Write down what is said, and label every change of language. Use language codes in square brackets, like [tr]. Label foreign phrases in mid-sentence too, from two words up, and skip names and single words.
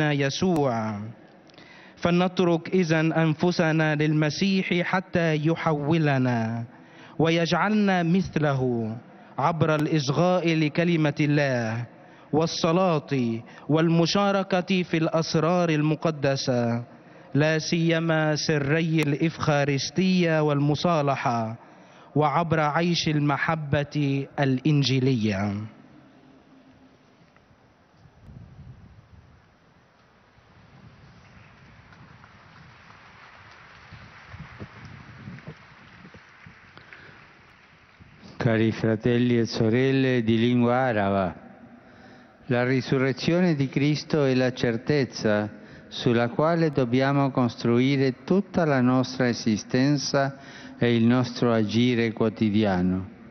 [ar] يسوع، فلنترك إذن أنفسنا للمسيح حتى يحولنا ويجعلنا مثله عبر الإصغاء لكلمة الله والصلاة والمشاركة في الأسرار المقدسة، لا سيما سري الإفخارستية والمصالحة، وعبر عيش المحبة الإنجيلية. [it] Cari fratelli e sorelle di lingua araba, la risurrezione di Cristo è la certezza sulla quale dobbiamo costruire tutta la nostra esistenza e il nostro agire quotidiano.